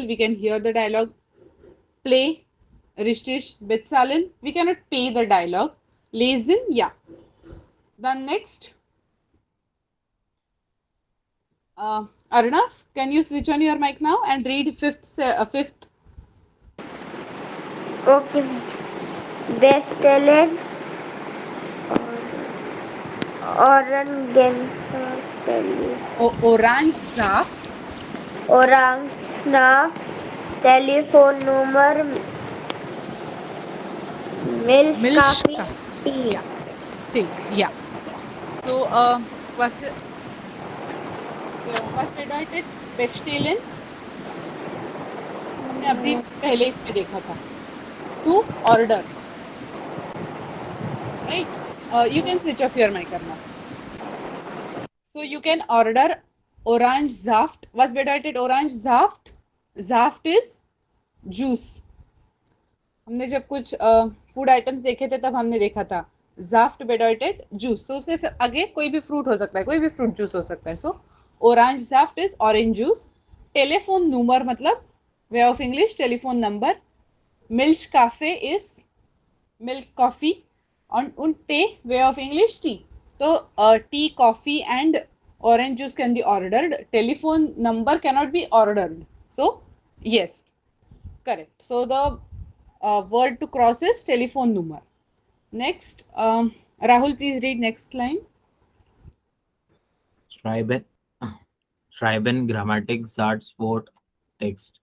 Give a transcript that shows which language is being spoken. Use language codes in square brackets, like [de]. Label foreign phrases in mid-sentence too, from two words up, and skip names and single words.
[en] We can hear the dialogue. Play. [de] Richtig. Bezahlen. [en] We cannot pay the dialogue. [de] Lesen ja. [en] Then next. Arnav, can you switch on your mic now and read fifth? [de] Okay. Bestellen. Orange Saft. Orange Saft. Telefonnummer. Milch, Kaffee, [en] Tea. Yeah. Tea. Yeah. So, [de] was bedeutet bestellen? [hi] हमने अभी पहले इसमें देखा था. [en] To order. Right? You can switch off your mic, Arnav. So you can order [de] orange Saft. Was bedeutet orange Saft? [en] Saft is juice. [hi] हमने जब कुछ [en] food items [hi] देखे थे तब हमने देखा था [de] Saft bedeutet juice. [hi] तो उसके आगे कोई भी फ्रूट हो सकता है, कोई भी [en] fruit juice [hi] हो सकता है. [en] so [de] orange Saft [en] is orange juice. telephone number मतलब way of English telephone number. milk Kaffee is milk coffee. और Tee way of English tea. तो tea, coffee and orange juice can be ordered. Telephone number cannot be ordered. So yes, correct. So the word to cross is telephone number. Next, Rahul, please read next line. [de] Schreiben Grammatik Satz Wort Text.